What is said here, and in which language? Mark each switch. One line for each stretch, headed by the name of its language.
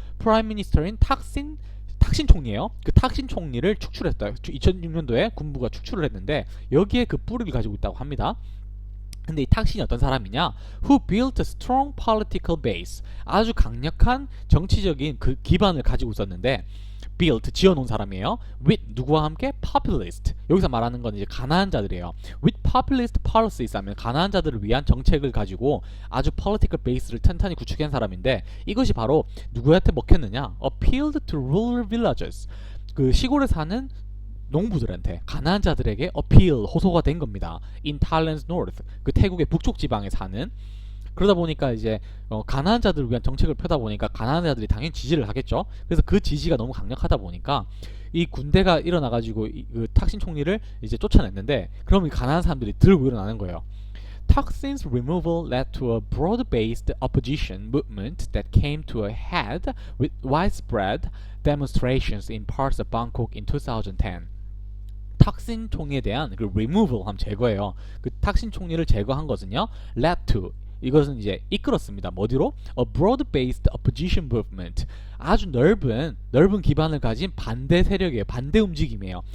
Korean: 프라임 미니스터인 탁신 총리예요. 그 탁신 총리를 축출했어요. 2006년도에 군부가 축출을 했는데 여기에 그 뿌리를 가지고 있다고 합니다. 근데 이 탁신이 어떤 사람이냐?
English: Who built a strong political base.
Korean: 아주 강력한 정치적인 그 기반을 가지고 있었는데 built 지어놓은 사람이에요. With 누구와 함께? Populist. 여기서 말하는 건 이제 가난한 자들이에요.
English: With populist policies
Korean: 하면 가난한 자들을 위한 정책을 가지고 아주 political base를 탄탄히 구축한 사람인데 이것이 바로 누구한테 먹혔느냐?
English: Appealed to rural villagers.
Korean: 그 시골에 사는 농부들한테 가난한 자들에게 어필 호소가 된 겁니다.
English: In Thailand's north
Korean: 그 태국의 북쪽 지방에 사는 그러다 보니까 이제 가난한 자들을 위한 정책을 펴다 보니까 가난한 자들이 당연히 지지를 하겠죠. 그래서 그 지지가 너무 강력하다 보니까 이 군대가 일어나가지고 그 탁신 총리를 이제 쫓아냈는데 그럼 이 가난한 사람들이 들고 일어나는 거예요.
English: Thaksin's removal led to a broad-based opposition movement that came to a head with widespread demonstrations in parts of Bangkok in 2010.
Korean: 탁신 총리에 대한 그 removal 함 제거예요. 그 탁신 총리를 제거한 것은요.
English: led to
Korean: 이것은 이제 이끌었습니다. 어디로?
English: A broad-based opposition movement.
Korean: 아주 넓은 기반을 가진 반대 세력이에요. 반대 움직임이에요.